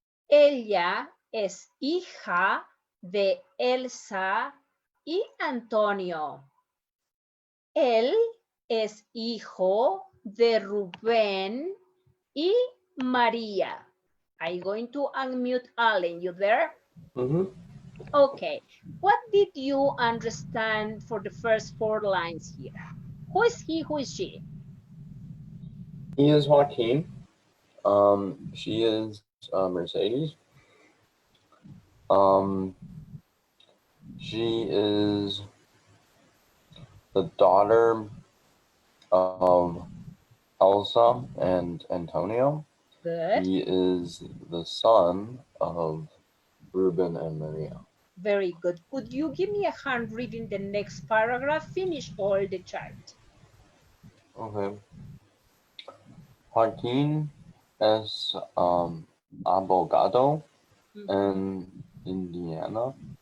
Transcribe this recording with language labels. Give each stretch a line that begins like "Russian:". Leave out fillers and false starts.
Spanish: Ella es hija de Elsa y Antonio. Él es hijo de Rubén y María.
English: I'm going to unmute Allen. You there? Mm-hmm. Okay. What did you understand for the first 4 lines here? Who is he? Who is she? He is Joaquin. She is Mercedes. She is the daughter of Elsa and Antonio. Good. He is the son of Ruben and Maria. Very good. Could you give me a hand reading the next paragraph? Finish all the chart. Okay.
Spanish: Joaquin es abogado en Indiana.